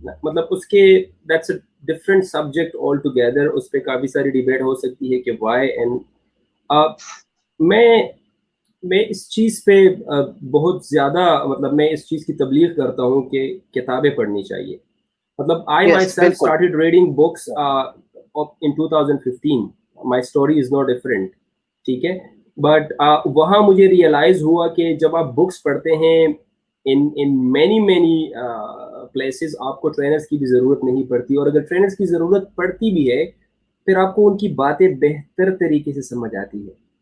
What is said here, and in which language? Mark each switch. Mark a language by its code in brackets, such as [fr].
[ur] مطلب اس کے [en] that's a different subject altogether, [ur] اس پہ کافی ساری ڈیبیٹ ہو سکتی ہے کہ وائی. اینڈ میں میں اس چیز پہ بہت زیادہ مطلب میں اس چیز کی تبلیغ کرتا ہوں کہ کتابیں پڑھنی چاہیے. مطلب [en] I yes myself [ur] بالکل. [en] started reading books in 2015. My story is no different. [ur] ٹھیک ہے، بٹ وہاں مجھے ریئلائز ہوا کہ جب آپ بکس پڑھتے ہیں [en] in many places [ur] آپ کو ٹرینرز کی بھی ضرورت نہیں پڑتی، اور اگر ٹرینرز کی ضرورت پڑتی بھی ہے پھر آپ کو ان کی باتیں بہتر طریقے سے سمجھ آتی ہے.